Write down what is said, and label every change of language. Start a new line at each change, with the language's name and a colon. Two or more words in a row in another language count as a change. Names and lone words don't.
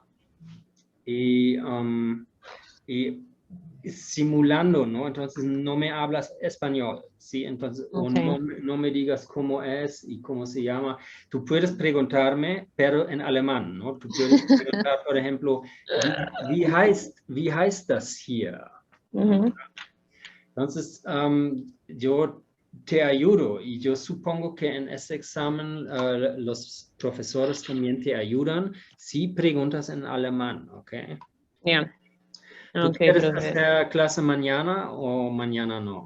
Spanish: y simulando, ¿no? Entonces no me hablas español, ¿sí? Entonces, o Ok. no me digas cómo es y cómo se llama. Tú puedes preguntarme, pero en alemán, ¿no? Tú puedes preguntar, por ejemplo,
German: wie heißt das hier?
Spanish: Ujú. Entonces, yo te ayudo y yo supongo que en ese examen los profesores también te ayudan si preguntas en alemán, ¿ok? Ya. ¿Tú Ok, quieres profe. hacer clase mañana o mañana no?